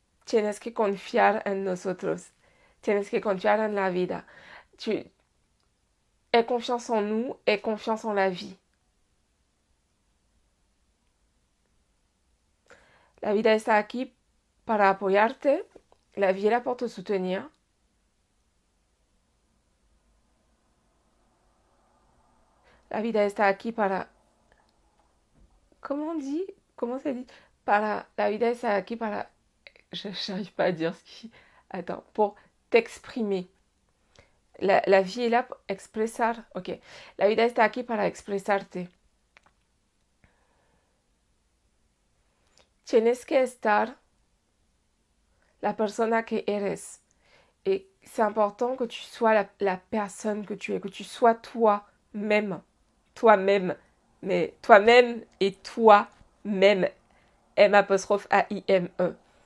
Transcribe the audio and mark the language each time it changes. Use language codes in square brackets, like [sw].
[es] Tienes que confiar en nosotros. Tienes que confiar en la vida. [fr] Aie confiance en nous, aie confiance en la vie. [es] La vida está aquí para apoyarte. [fr] La vie est là pour te soutenir. [es] La vida está aquí para... [fr] Comment on dit? Comment ça dit? [es] Para... La vida está aquí para... [fr] Je n'arrive pas à dire ce qui... Attends, pour t'exprimer. La vie est là pour expresar. Ok. [es] La vida está aquí para expresarte. Tienes que estar la persona que eres. [fr] Et c'est important que tu sois la personne que tu es, que tu sois toi-même. Toi-même. Mais toi-même et toi-même. M'-A-I-M-E.